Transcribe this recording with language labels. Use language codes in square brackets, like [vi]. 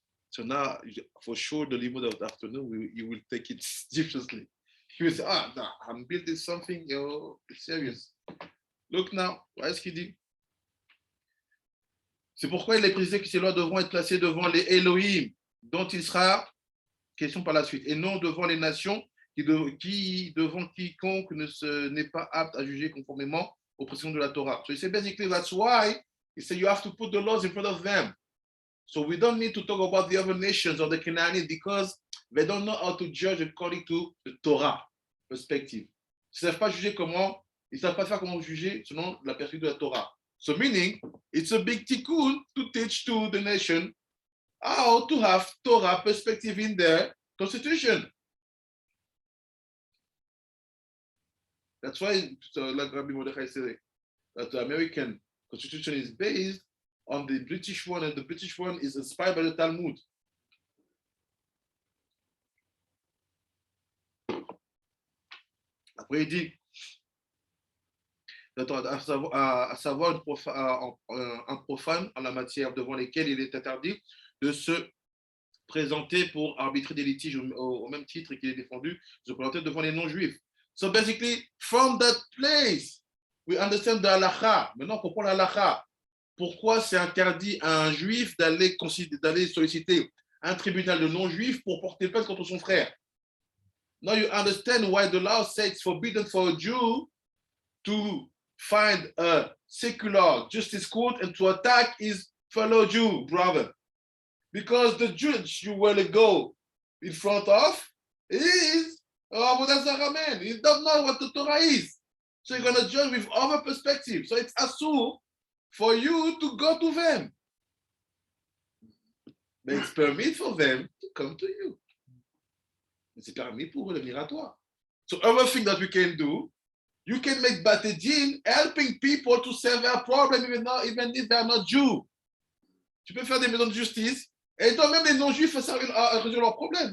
[en] So now, for sure, the limit of the afternoon, you will take it seriously. You will say, no, I'm building something, it's serious. Look now, [fr] voilà ce qu'il dit. C'est pourquoi il est précisé que ces lois devront être placées devant les Elohim, dont il sera question par la suite, et non devant les nations qui devant quiconque n'est pas apte à juger conformément aux prescriptions de la Torah. [en] So he said basically that's why he said you have to put the laws in front of them. So we don't need to talk about the other nations or the Canaanites because they don't know how to judge according to the Torah perspective. [fr] Ils ne savent pas juger comment, ils ne savent pas faire comment juger selon la perspective de la Torah. [en] So meaning, it's a big tikkun to teach to the nation how to have Torah perspective in their constitution. That's why, like Rabbi Mordechai said, that the American constitution is based on the British one, and the British one is inspired by the Talmud. [fr] Après, il dit, à savoir un profane en la matière devant lesquels il est interdit de se présenter pour arbitrer des litiges au même titre qu'il est défendu, se présenter devant les non-juifs. [en] So basically, from that place, we understand the halakha. [fr] Maintenant, on comprend la halakha. Pourquoi c'est interdit à un juif d'aller solliciter un tribunal de non-juifs pour porter plainte contre son frère? [en] Now you understand why the law says it's forbidden for a Jew to find a secular justice court and to attack his fellow Jew brother. Because the judge you will go in front of is Avodah Zarah man. He doesn't know what the Torah is. So you're going to judge with other perspective. So it's asur for you to go to them. But it's permitted for them to come to you. [fr] C'est permis pour eux de venir à toi. [en] So other thing that we can do, you can make Batedin helping people to solve their problem even if they are not Jew. [fr] Tu peux faire des maisons de justice et toi-même les non-juifs à résoudre leurs problèmes.